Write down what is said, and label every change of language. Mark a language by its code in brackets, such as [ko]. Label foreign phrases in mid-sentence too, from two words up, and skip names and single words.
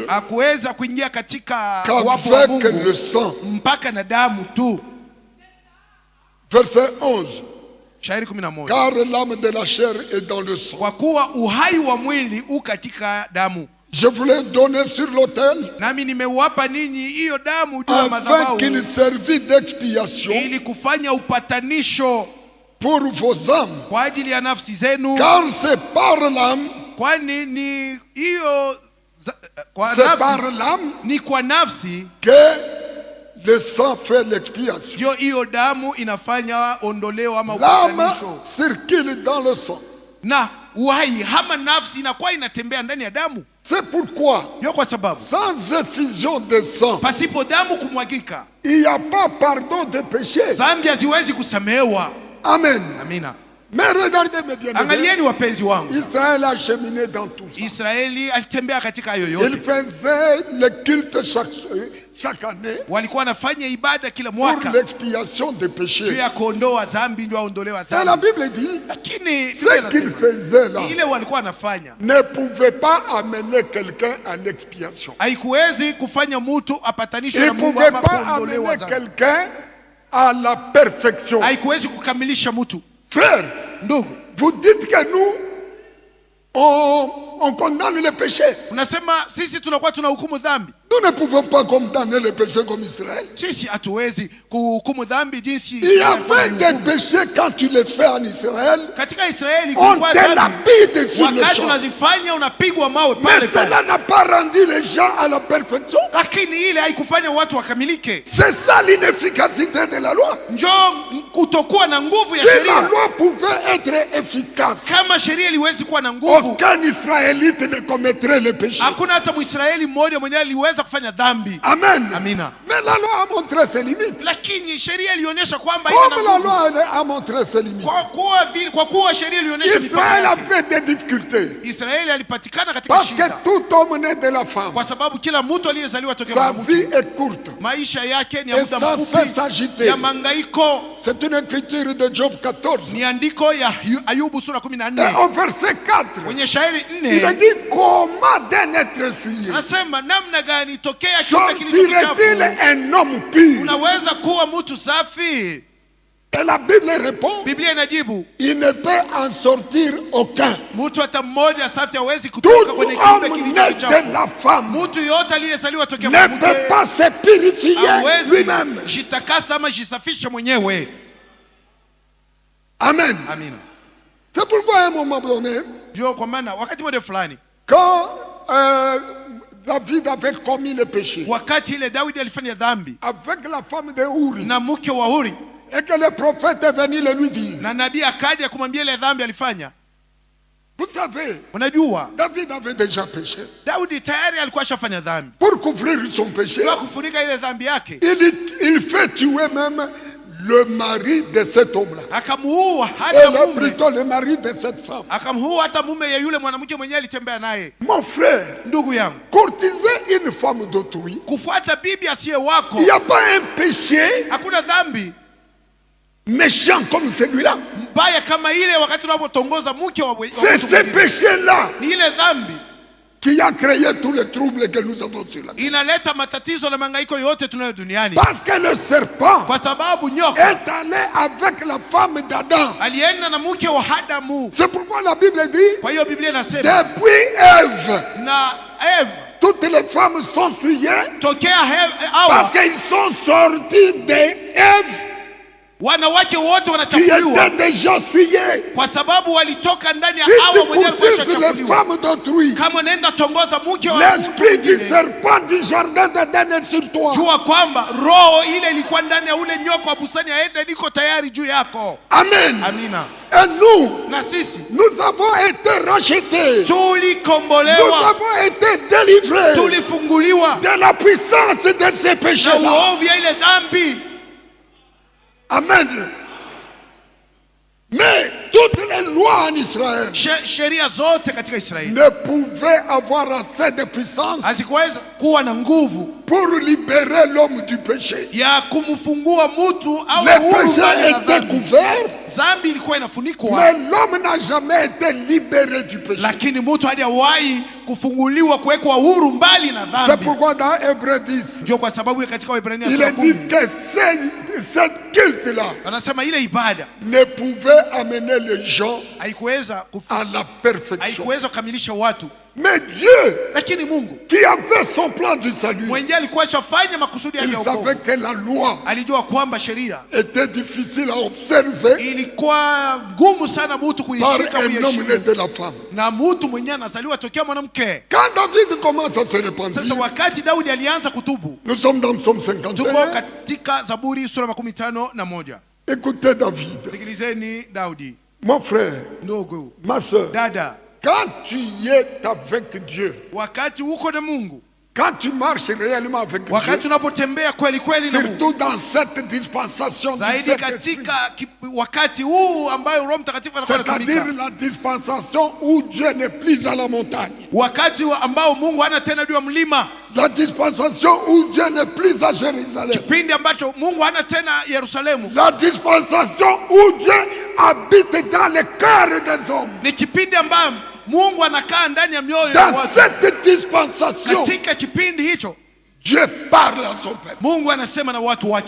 [sw] hakuweza kuingia katika wapo wa [fr] qu'avec le [sw] Mungu [fr] sang. [sw] mpaka na damu tu. [fr] Verset 11. [sw] Shairi 11, [fr] Car l'âme de la chair est dans le sang. [sw] kwa kuwa uhai wa mwili u katika damu, [fr] Je vous l'ai donné sur l'autel [sw] nami nimewapa ninyi hiyo damu juu ya [fr] afin [sw] madhabahu [fr] qu'il servit d'expiation [sw] ili kufanya upatanisho [fr] pour vos âmes. [sw] kwa ajili ya nafsi zenu, [fr] Car c'est par l'âme, [sw] kwani ni hiyo kwa [fr] c'est par [sw] nafsi, [fr] l'âme [sw] ni kwa nafsi [fr] que le sang fait l'expiation. [sw] ndio hiyo damu inafanya ondoleo ama [fr] L'âme [sw] upatanisho, [fr] circule dans le sang. [sw] na uhai hama nafsi inakuwa inatembea ndani ya damu. [fr] C'est pourquoi, [sw] Ndio kwa sababu [fr] sans effusion de sang, [sw] pasipo damu kumwagika, [fr] il n'y a pas pardon de péché. [sw] dhambi haziwezi kusamehewa. [fr] Amen. [sw] Amina. [fr] Mais regardez mes bien-aimés, [sw] Angalieni wapenzi wangu, [fr] Israël a cheminé dans tout ça. [sw] Israeli alitembea katika hayo [fr] Il [sw] yote. [fr] faisait le culte chaque année [sw] Walikuwa wanafanya ibada kila [fr] pour [sw] mwaka [fr] l'expiation des [sw] juu [fr] péchés. [sw] ya kuondoa dhambi, ndio aondolewa [fr] Et la [sw] dhambi. [fr] Bible dit, [sw] Lakini Biblia [fr] ce qu'il [sw] inasema, [fr] faisait là [sw] ile walikuwa wanafanya [fr] ne pouvait pas amener quelqu'un en expiation. [sw] haikuwezi kufanya mtu apatanishwe [fr] Il [sw] na [fr] ne [sw] Mungu [fr] pouvait [sw] ama [fr] pas [sw] kuondolewa [fr] amener [sw] dhambi. [fr] quelqu'un à la perfection. [sw] Haikuwezi kukamilisha mtu. [fr] Frère, [sw] Ndugu, [fr] vous dites que nous, on condamne le péché. [sw] unasema sisi tunakuwa tunahukumu dhambi. [fr] Nous ne pouvons pas condamner le péché comme Israël. [sw] Sisi hatuwezi kuhukumu dhambi jinsi [fr] Il y [sw] Israeli [fr] avait des [sw] walihukumu. [fr] péchés quand tu les fais en Israël, [sw] Katika Israeli [fr] on [sw] kulikuwa [fr] te [sw] dhambi. [fr] lapide sur le [sw] Wakati [fr] champ. [sw] unazifanya unapigwa mawe [fr] Mais [sw] pale pale. [fr] cela n'a pas rendu les gens à la perfection. [sw] Lakini ile haikufanya watu wakamilike. [fr] C'est ça l'inefficacité de la loi. [sw] Njoo kutokuwa na nguvu ya [fr] Si la [sw] sheria. [fr] loi pouvait être efficace, [sw] Kama sheria iliwezi kuwa na nguvu, [fr] aucun Israélite ne commettrait le péché. [sw] hakuna hata Mwisraeli mmoja mwenyewe aliweza kufanya dhambi. [fr] Amen. [sw] Amina. [fr] Mais la loi a montré ses limites. [sw] Lakini sheria ilionyesha kwamba ina [fr] Comme la [sw] nguvu. [fr] loi a montré ses limites. [sw] Kwa kuwa sheria ilionyesha mipaka [fr] Israël a [sw] yake. [fr] fait des difficultés. [sw] Israeli alipatikana katika [fr] Parce que [sw] shida [fr] tout homme né de la femme, [sw] kwa sababu kila mtu aliyezaliwa tokea [fr] sa [sw] mwanamke [fr] vie est courte. [sw] maisha yake ni ya [fr] Et [sw] muda [fr] sans [sw] mfupi [fr] cesse agité. [sw] ya mangaiko. [fr] C'est une écriture de Job 14. [sw] Ni andiko ya Ayubu sura [fr] Et [sw] 14 [fr] au verset 4, [sw] kwenye shairi [fr] il a [sw] 4 [fr] dit comment d'un être souillé [sw] anasema namna gani tokea kiumbe kilicho [fr] sortirait-il [sw] kichafu [fr] un homme pur? [sw] unaweza kuwa mtu safi? [fr] Et la Bible répond, [sw] Biblia inajibu [fr] il ne peut en sortir aucun. [sw] mtu hata mmoja safi hawezi kutoka [fr] Tout [sw] kwenye kiumbe [fr] homme [sw] kilicho [fr] né de [sw] kichafu. [fr] la femme [sw] Mtu yote aliyezaliwa tokea [fr] ne [sw] mwanamke [fr] peut pas se purifier [sw] hawezi [fr] lui-même. [sw] jitakasa ama jisafishe mwenyewe. [fr] Amen. [sw] Amina. [fr] C'est pourquoi à un moment donné, [sw] Ndio kwa maana wakati mmoja fulani, [fr] quand David avait commis le péché [sw] wakati ile Daudi alifanya dhambi [fr] avec la femme de Uri, [sw] na mke wa Huri, [fr] et que le prophète est venu le lui dire, [sw] na nabii akaja kumwambia ile dhambi alifanya. [fr] vous savez, [sw] Unajua [fr] David avait déjà péché. [sw] Daudi tayari alikuwa ashafanya dhambi. [fr] Pour couvrir son péché, [sw] Kwa kufunika ile dhambi yake, [fr] il fait tuer même le mari de cet homme-là. [sw] akamuua [fr] Et [sw] hata [fr] là, [sw] mume, [fr] plutôt le mari de cette femme. [sw] akamuua hata mume ya yule mwanamke mwenyewe alitembea naye. [fr] Mon frère, [sw] Ndugu yangu, [fr] courtiser une femme d'autrui, [sw] kufuata bibi asiye wako, [fr] il n'y a pas un péché [sw] hakuna dhambi [fr] méchant comme celui-là. [sw] mbaya kama ile wakati unapotongoza mke wa [fr] C'est [sw] mtu [fr] ce [sw] mwingine. [fr] péché-là [sw] Ni ile dhambi [fr] qui a créé tous les troubles que nous avons sur la terre. [sw] inaleta matatizo na mangaiko yote tunayo duniani, [fr] Parce que le serpent [sw] kwa sababu nyoka [fr] est allé avec la femme d'Adam. [sw] alienda na mke wa Adamu. [fr] C'est pourquoi la Bible dit, [sw] Kwa hiyo Biblia inasema [fr] depuis Ève, [sw] na Eva, [fr] toutes les femmes sont souillées [sw] tokea [fr] parce [sw] Hawa, [fr] qu'ils sont sortis d'Ève [sw] wanawake wote [fr] qui [sw] wanachafuliwa [fr] étaient déjà souillées. [sw] kwa sababu walitoka ndani ya [fr] Si [sw] Hawa [fr] tu [sw] mwenyewe alikuwa [fr] courtises les [sw] ashachafuliwa. [fr] femmes d'autrui, [sw] Kama unaenda tongoza mke wa mtu [fr] l'esprit du [sw] mwingine, [fr] serpent du jardin d'Éden est sur toi. [sw] jua kwamba roho ile ilikuwa ndani ya ule nyoka wa bustani ya Eden iko tayari juu yako. [fr] Amen. [sw] Amina. [fr] Et nous, [sw] Na sisi [fr] nous avons été rachetés. Nous [sw] tulikombolewa, [fr] avons été délivrés [sw] tulifunguliwa [fr] de la puissance de ces [sw] na [fr] péchés-là. [sw] uovu ya ile dhambi. [fr] Amen. Mais toutes les lois en Israël [sw] Sheria zote katika Israeli [fr] ne pouvaient avoir assez de puissance [sw] hazikuweza kuwa na nguvu [fr] pour libérer l'homme du péché. [sw] ya kumfungua mtu au [fr] Le [sw] huru [fr] péché [sw] mbali na [fr] était [sw] dhambi. [fr] couvert, [sw] Dhambi ilikuwa inafunikwa, [fr] mais l'homme n'a jamais été libéré du péché. [sw] lakini mtu hajawahi kufunguliwa, kuwekwa huru mbali na [fr] C'est [sw] dhambi. [fr] pourquoi dans Hébreux 10, [sw] Ndio kwa sababu katika Waebrania [fr] il [sw] sura [fr] est dit [sw] 10 [fr] que cette culte-là [sw] anasema ile ibada [fr] ne pouvait amener les gens [sw] haikuweza [fr] à la perfection. [sw] haikuweza kukamilisha watu, [fr] Mais Dieu, [sw] lakini Mungu [fr] qui avait son plan du salut, [sw] mwenyewe alikuwa ashafanya makusudi yake [fr] il [sw] ya [fr] savait [sw] wokovu. [fr] que la loi [sw] Alijua kwamba sheria [fr] était difficile à observer [sw] ilikuwa ngumu sana mtu [fr] par [sw] kuishika, [fr] un homme né [sw] kuiheshimu, [fr] de la femme. [sw] na mtu mwenyewe anazaliwa tokea mwanamke. [fr] Quand David commence à se repentir, [sw] Sasa wakati Daudi alianza kutubu, [fr] nous sommes dans Psaume [sw] tuko [fr] 51. [sw] katika Zaburi sura 51. [fr] Écoutez David, [sw] Sikilizeni Daudi, [fr] mon frère, [sw] ndugu, [fr] ma soeur, [sw] dada, [fr] Quand tu es avec Dieu, [sw] wakati uko na Mungu, [fr] quand tu marches réellement avec Dieu, [sw] wakati unapotembea kweli kweli na Mungu, [fr] surtout dans cette dispensation du [sw] zaidi [fr] Saint-Esprit, [sw] katika wakati huu ambayo Roho Mtakatifu anakuwa [fr] c'est-à-dire [sw] anatumika, [fr] la dispensation où Dieu n'est plus à la montagne, [sw] wakati ambao Mungu hana tena juu ya mlima, [fr] la dispensation où Dieu n'est plus à Jérusalem, [sw] kipindi ambacho Mungu hana tena Yerusalemu, [fr] la dispensation où Dieu habite dans le cœur des hommes. [sw] ni kipindi ambacho Mungu anakaa ndani ya mioyo ya [fr] Dans [sw] watu. [fr] cette dispensation, [sw] Katika kipindi hicho [fr] Dieu parle à son peuple. [sw] Mungu anasema na watu wake.